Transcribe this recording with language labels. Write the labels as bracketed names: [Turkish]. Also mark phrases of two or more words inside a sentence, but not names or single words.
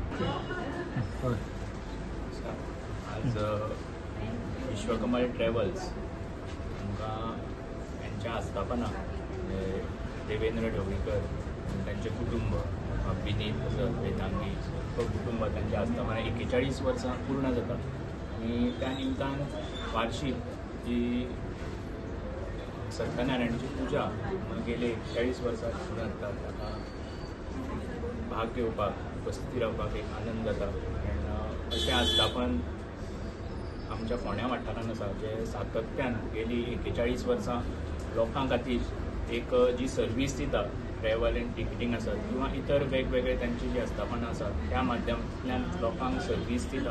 [Konkani] आज विश्वकमल ट्रॅव्हल्स आमकां यांच्या आस्थापना देवेंद्र ढवळीकर आणि त्यांचे कुटुंब, विनीत वेदांगी कुटुंब, त्यांच्या आस्थापना 41 वर्सां पूर्ण जातात. आणि त्या निमतान वार्षिक जी सत्यनारायणाची पुजा गेले 41 वर्सां पूर्ण जातात. ताका भाग घेवपाक, उपस्थिती रावपाक एक आनंद जाता. आनी अशें आस्थापन आमच्या फोंड्या वाठारान आसा जे सातत्यान गेली 41 वर्सां लोकां खातीर एक जी सर्वीस दिता, [English] travel and ticketing [Konkani] आसत किंवा इतर वेगवेगळे त्यांची जी आस्थापना आसात त्या माध्यमांतल्यान लोकांक सर्वीस दिता.